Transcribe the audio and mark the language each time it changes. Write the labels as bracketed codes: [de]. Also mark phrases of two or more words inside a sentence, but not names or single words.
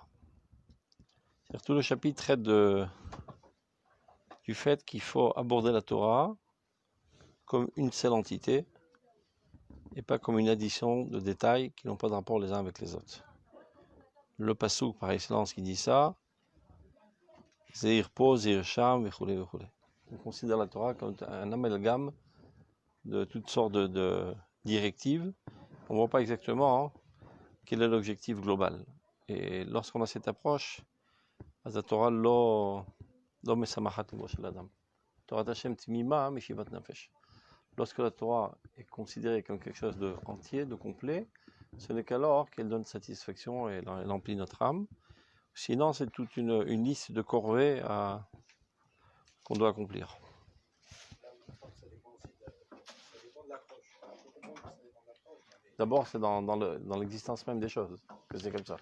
[fr] C'est-à-dire tout le chapitre traite du fait qu'il faut aborder la Torah comme une seule entité et pas comme une addition de détails qui n'ont pas de rapport les uns avec les autres. Le passouk par excellence qui dit ça, [he] זעיר פה, זעיר שם, וכולי, וכולי. [fr] On considère la Torah comme un amalgame de toutes sortes de directives. On ne voit pas exactement quel est l'objectif global. Et lorsqu'on a cette approche, la Torah [he] לא משמחת לבו של אדם. תורת ה' תמימה משיבת נפש. [fr] Lorsque la Torah est considérée comme quelque chose de entier, de complet, ce n'est qu'alors qu'elle donne satisfaction et elle emplit notre âme. Sinon, c'est toute une liste de corvées qu'on doit accomplir. D'abord, c'est dans l'existence même des choses que c'est comme ça.